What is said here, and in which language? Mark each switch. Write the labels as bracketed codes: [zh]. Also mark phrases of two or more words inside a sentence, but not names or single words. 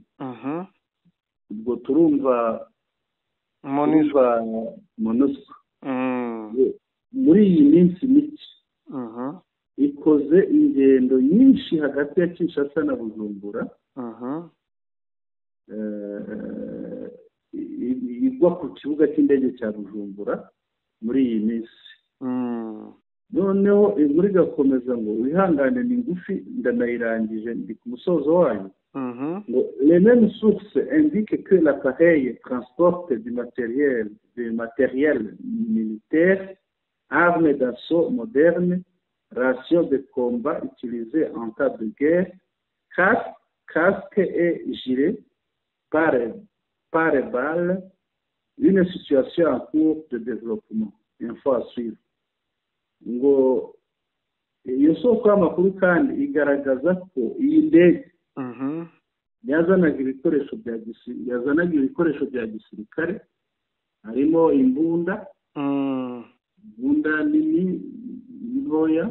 [rw] Ubwo turumva MONUSCO muri iyi minsi mike ikoze ingendo nyinshi hagati ya Kinshasa na Bujumbura, igwa ku kibuga cy'indege cya Bujumbura muri iyi minsi. Noneho inkuru igakomeza ngo wihangane ni ngufi ndanayirangije ndi ku musozo wayo. [fr] Les mêmes sources indiquent que l'appareil transporte du matériel militaire, armes d'assaut modernes, rations de combat utilisées en cas de guerre, casques et gilets pare-balles, une situation en cours de développement. Info à suivre. [rw] Ngo iyo soko y'amakuru kandi igaragaza ko iyi ndege yazanaga ibikoresho bya gisirikare harimo imbunda nini ntoya,